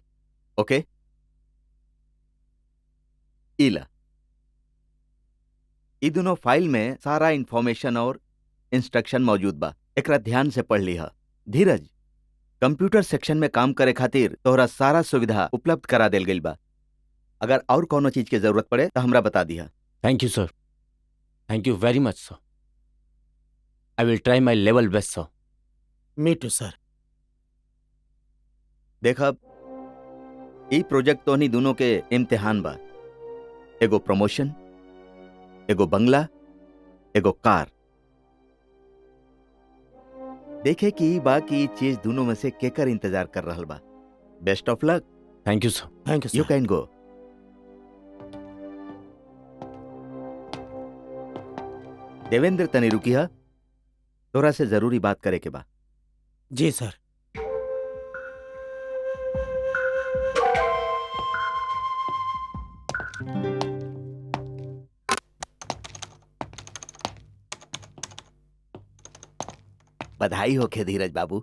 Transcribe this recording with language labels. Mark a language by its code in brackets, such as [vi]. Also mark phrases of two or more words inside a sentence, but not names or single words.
[bho] ओके, इला ई दोनों फाइल में सारा इंफॉर्मेशन और इंस्ट्रक्शन मौजूद बा, एकरा ध्यान से पढ़ लिहा। धीरज, कंप्यूटर सेक्शन में काम करे खातिर तोहरा सारा सुविधा उपलब्ध करा देल गइल बा। अगर और कोनो चीज के जरूरत पड़े तो हमरा बता दिया। [en] Thank you sir, thank you very much sir. I will try my level best sir. Me too sir. [bho] देख अब ई प्रोजेक्ट तोहनी दोनों के इम्तिहान बा। एगो प्रमोशन, एगो बंगला, एगो कार। देखे कि ई बा कि ई चीज दोनों में से केकर इंतजार कर रहल बा। [en] Best of luck. Thank you sir. Thank you यू सर। कैन गो। [bho] देवेंद्र तनी रुकिया, तोरा से जरूरी बात करे के बा। जी सर। बधाई होखे धीरज बाबू।